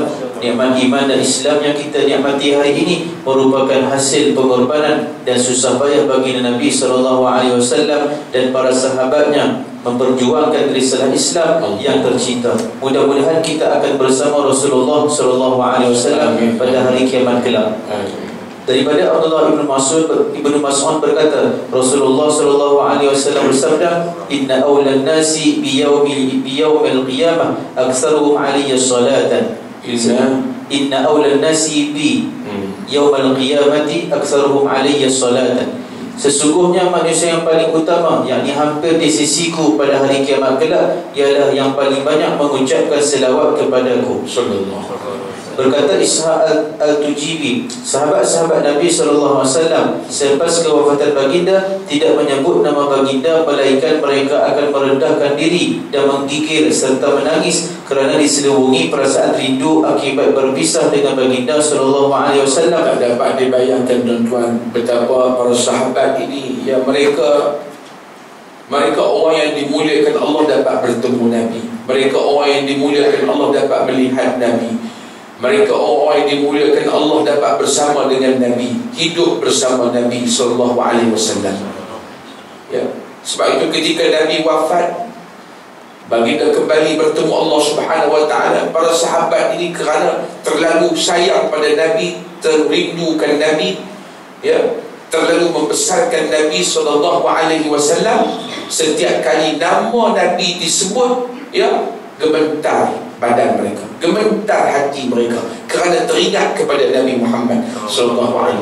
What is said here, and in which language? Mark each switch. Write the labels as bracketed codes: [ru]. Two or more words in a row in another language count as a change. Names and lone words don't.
[ms] Nikmat iman dan Islam yang kita nikmati hari ini merupakan hasil pengorbanan dan susah payah bagi Nabi SAW dan para sahabatnya memperjuangkan risalah Islam yang tercinta. Mudah-mudahan kita akan bersama Rasulullah SAW pada hari kiamat kelak. Daripada Abdullah Ibn Mas'ud berkata, Rasulullah SAW bersabda, [ar] "إن أولى الناس بي يوم القيامة أكثرهم علي صلاة." إن أولى الناس بي يوم القيامة أكثرهم علي صلاة. [ms] Sesungguhnya manusia yang paling utama, yakni hampir di sisiku pada hari kiamat kelak, ialah yang paling banyak mengucapkan selawat kepadaku. Sallallahu. Berkata Ishaq al-Tujibi, sahabat-sahabat Nabi SAW selepas kewafatan baginda tidak menyebut nama baginda, melainkan mereka akan merendahkan diri dan menggigil serta menangis kerana diselubungi perasaan rindu akibat berpisah dengan baginda SAW. Tak dapat dibayangkan tuan-tuan betapa para sahabat ini, ya, mereka orang yang dimuliakan Allah dapat bertemu Nabi. Mereka orang yang dimuliakan Allah dapat melihat Nabi. Mereka orang yang dimuliakan Allah dapat bersama dengan Nabi, hidup bersama Nabi SAW. Ya, sebab itu ketika Nabi wafat, baginda kembali bertemu [ar] الله سبحانه وتعالى. [ms] Para sahabat ini kerana terlalu sayang pada Nabi, terindukan Nabi, ya, terlalu membesarkan Nabi SAW. Setiap kali nama Nabi disebut, ya, gemetar badan mereka, gemetar hati mereka kerana teringat kepada Nabi Muhammad SAW.